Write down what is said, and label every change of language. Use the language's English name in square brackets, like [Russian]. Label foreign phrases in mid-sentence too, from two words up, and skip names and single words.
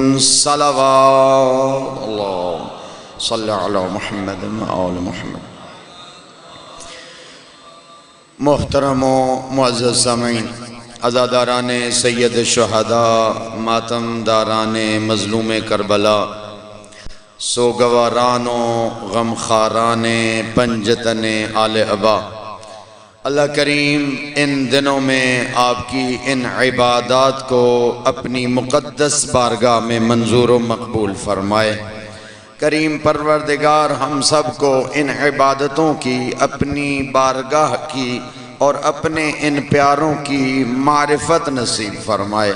[Arabic] صلى الله على محمد وآل محمد. [Urdu] محترم و معزز سامعین، عزاداران سید شہدا، ماتمداران مظلوم کربلا، سوگوارانو غمخوارانِ پنجتنِ آل عبا، اللہ کریم ان دنوں میں آپ کی ان عبادات کو اپنی مقدس بارگاہ میں منظور و مقبول فرمائے. کریم پروردگار ہم سب کو ان عبادتوں کی، اپنی بارگاہ کی اور اپنے ان پیاروں کی معرفت نصیب فرمائے.